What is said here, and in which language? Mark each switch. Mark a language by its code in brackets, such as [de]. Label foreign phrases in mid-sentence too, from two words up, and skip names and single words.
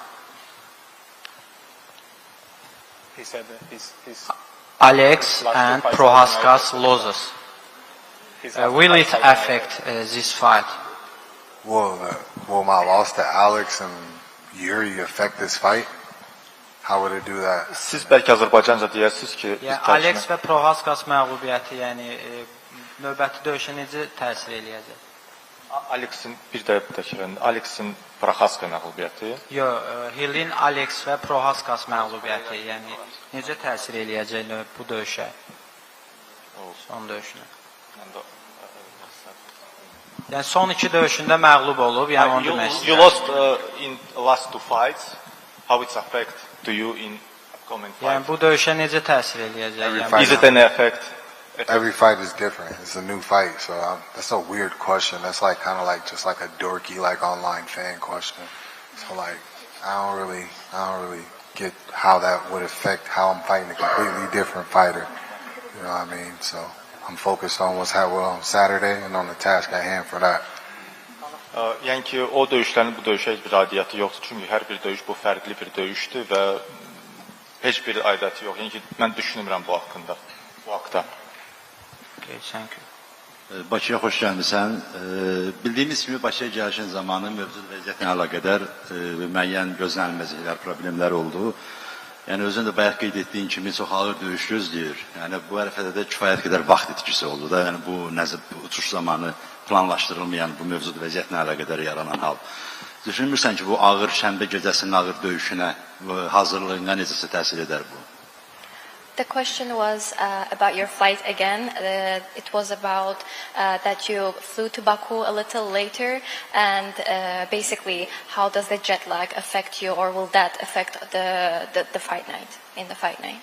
[en] He said that he's Alex and Prohaskas loses. Will it affect this fight? Will my loss to Alex and Yuri affect this fight? How would it do that? [az] Siz bəlkə Azərbaycanca deyərsiniz ki, biz Yəni Alex və Prohaskas məğlubiyyəti, yəni növbəti döyüşə necə təsir eləyəcək? Alexin bir də təkrarən Alexin Prohaska məğlubiyyəti. Hillin Alex və Prohaskas məğlubiyyəti, yəni necə təsir eləyəcək bu döyüşə? Son döyüşünə. Yəni son iki döyüşündə məğlub olub, yəni onu demək istəyirəm. [en] You lost in last two fights. How it affect to you in upcoming fights? [az] Yəni bu döyüşə necə təsir eləyəcək? [en] Fight. Is it any effect? Every fight is different. It's a new fight, so that's a weird question. That's like kind of like just like a dorky like online fan question. So like I don't really get how that would affect how I'm fighting a completely different fighter. You know what I mean? So I'm focused on what's happening on Saturday and on the task at hand for that. [az] Yəni ki, o döyüşlərin bu döyüşə heç bir aidiyyəti yoxdur. Çünki hər bir döyüş bu fərqli bir döyüşdür və heç bir aidiyyəti yox. Yəni ki, mən düşünmürəm bu haqqında. Bu haqda. [en] Okay, thank you. [az] Bakıya xoş gəlmisən. Bildiyimiz kimi Bakıya gəlişin zamanı mövcud vəziyyətlə əlaqədar müəyyən gözlənilməzliklər, problemlər oldu. Yəni özün də bayaq qeyd etdiyin kimi çox ağır döyüş gözləyir. Yəni bu ərəfədə də kifayət qədər vaxt itkisi oldu da. Yəni bu uçuş zamanı planlaşdırılmayan bu mövcud vəziyyətlə əlaqədar yaranan hal. Düşünmürsən ki, bu ağır şənbə gecəsinin ağır döyüşünə hazırlığına necəsə təsir edər bu? [en] The question was about your flight again. It was about that you flew to Baku a little later, and basically, how does the jet lag affect you, or will that affect the fight night? In the fight night?